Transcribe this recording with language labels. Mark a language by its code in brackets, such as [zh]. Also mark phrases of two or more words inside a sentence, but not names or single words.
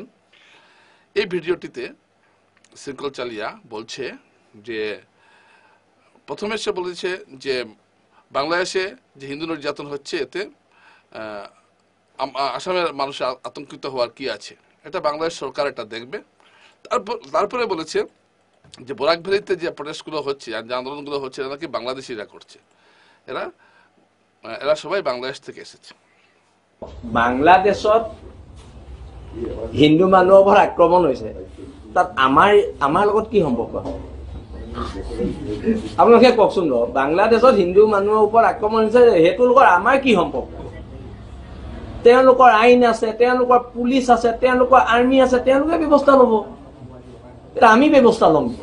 [bn] এই ভিডিওটিতে শৃঙ্খল চালিয়া বলছে যে প্রথমে সে বলেছে যে বাংলাদেশে যে হিন্দু নির্যাতন হচ্ছে এতে আসামের মানুষ আতঙ্কিত হওয়ার কি আছে, এটা বাংলাদেশ সরকার এটা দেখবে। তারপরে বলেছে যে বরাক ভ্যালিতে যে প্রটেস্টগুলো হচ্ছে আর যে আন্দোলনগুলো হচ্ছে এরা নাকি বাংলাদেশিরা করছে, এরা সবাই বাংলাদেশ থেকে এসেছে। [as] বাংলাদেশত হিন্দু মানুহৰ ওপৰত আক্ৰমণ হৈছে, তাত আমাৰ লগত কি সম্পৰ্ক? আপোনালোকে কওকচোন। বাংলাদেশত হিন্দু মানুহৰ ওপৰত আক্ৰমণ হৈছে, সেইটো লোকৰ আমাৰ কি সম্পৰ্ক? তেওঁলোকৰ আইন আছে, তেওঁলোকৰ পুলিচ আছে, তেওঁলোকৰ আৰ্মি আছে, তেওঁলোকে ব্যৱস্থা ল'ব, আমি ব্যৱস্থা ল'ম?